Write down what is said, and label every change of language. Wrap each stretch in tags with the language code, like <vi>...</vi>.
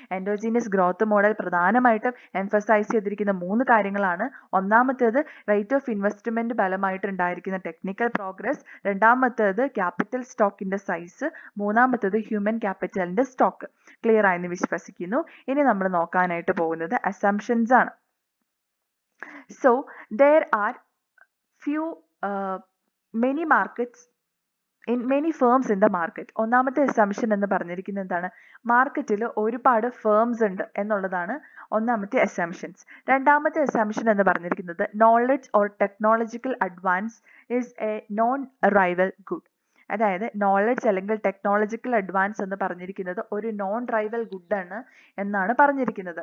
<ml>Endogenous growth model പ്രധാനമായിട്ടും emphasise ചെയ്തിരിക്കുന്ന 3 കാര്യങ്ങളാണ്. ഒന്നാമത്തേത് റേറ്റ് ഓഫ് ഇൻവെസ്റ്റ്മെന്റ് ഫലമായിട്ട് ഉണ്ടായിരിക്കുന്ന ടെക്നിക്കൽ പ്രോഗ്രസ്, രണ്ടാമത്തേത് ക്യാപിറ്റൽ സ്റ്റോക്കിന്റെ സൈസ്, മൂന്നാമത്തേത് ഹ്യൂമൻ ക്യാപിറ്റലിന്റെ സ്റ്റോക്ക്. ക്ലിയർ ആയെന്ന് വിശ്വസിക്കുന്നു. ഇനി നമ്മൾ നോക്കാനായിട്ട് പോകുന്നത് അസംഷൻസ് ആണ്.</ml> <en>So there are few many markets in many firms in the market.</en> <ml>ഒന്നാമത്തെ അസംഷൻ എന്ന് പറഞ്ഞിരിക്കുന്നത് എന്താണ്? മാർക്കറ്റിൽ ഒരുപാട് ഫേംസ് ഉണ്ട് എന്നുള്ളതാണ് ഒന്നാമത്തെ അസംഷൻസ്. രണ്ടാമത്തെ അസംഷൻ എന്ന് പറഞ്ഞിരിക്കുന്നത്</ml> <en>Knowledge or technological advance is a non rival good.</en> <ml>അതായത് നോളജ് അല്ലെങ്കിൽ ടെക്നോളജിക്കൽ അഡ്വാൻസ് എന്ന് പറഞ്ഞിരിക്കുന്നത് ഒരു നോൺ റൈവൽ ഗുഡ് ആണ് എന്നാണ് പറഞ്ഞിരിക്കുന്നത്.</ml>